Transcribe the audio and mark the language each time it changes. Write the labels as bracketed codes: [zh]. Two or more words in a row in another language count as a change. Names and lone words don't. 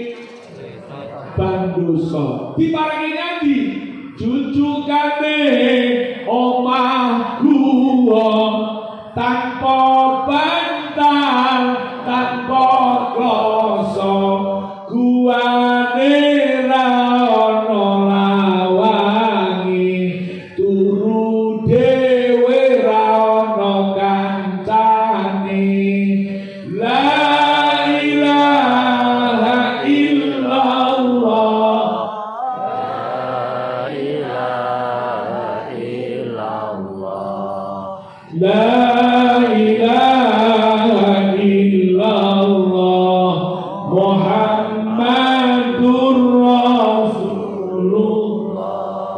[jv] bandosa, diparingi nyanyi jujukane omah gua tanpa bantal tanpa kloso, guane ra ono lawangi, turu dhewe ra ono kancane. [ar] لا إله إلا الله، لا إله إلا الله، لا إله إلا الله، محمد رسول الله.